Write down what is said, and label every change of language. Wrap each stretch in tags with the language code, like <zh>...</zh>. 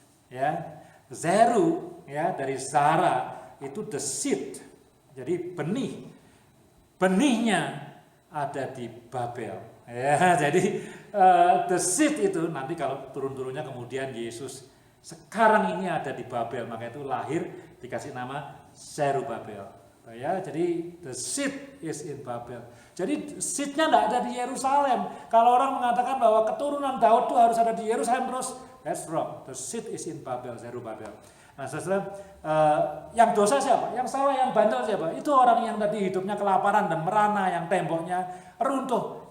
<id>Ya, Zeru, ya, dari Zara itu</id> <en>the seed,</en> <id>jadi benih. Benihnya ada di Babel. Ya, jadi</id> <en>the seed</en> <id>itu nanti kalau turun-turunnya kemudian Yesus sekarang ini ada di Babel, maka itu lahir dikasih nama Zerubabel. Ya, jadi</id> <en>the seed is in Babel.</en> <id>Jadi seednya tidak ada di Yerusalem. Kalau orang mengatakan bahwa keturunan Daud itu harus ada di Yerusalem terus,</id> <en>that's wrong. The seed is in Babel,</en> <id>Zerubabel. Nah, saudara, yang dosa siapa? Yang salah, yang bandel siapa? Itu orang yang tadi hidupnya kelaparan dan merana, yang temboknya runtuh.</id>